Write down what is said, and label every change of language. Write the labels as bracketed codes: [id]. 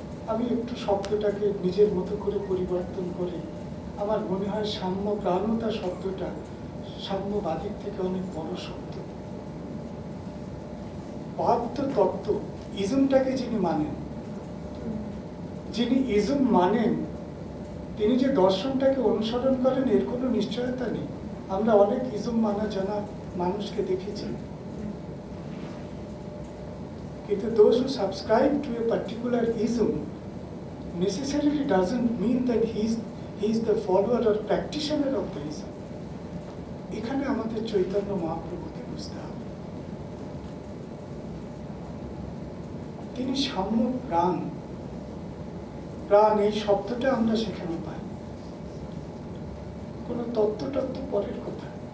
[bn] আমি একটু শব্দটাকে নিজের মতো করে পরিবর্তন করে আমার মনে হয় সাম্য প্রাণতা শব্দটা সাম্যবাদীর থেকে অনেক বড় শব্দ। বাদ্য তত্ত্ব, ইজমটাকে যিনি ইজম মানেন, তিনি যে দর্শনটাকে অনুসরণ করেন এর কোনো নিশ্চয়তা নেই। আমরা অনেক ইজম মানা জানা মানুষকে দেখেছি, কিন্তু [en] those who subscribe to a particular ism necessarily doesn't mean that he is the follower or practitioner of the ism. [bn] এখানে আমাদের চৈতন্য মহাপ্রভুকে বুঝতে হবে। তিনি সাম্য প্রাণ, প্রাণ এই শব্দটা আমরা সেখানে পাই। কোনো তত্ত্ব পরের কথা।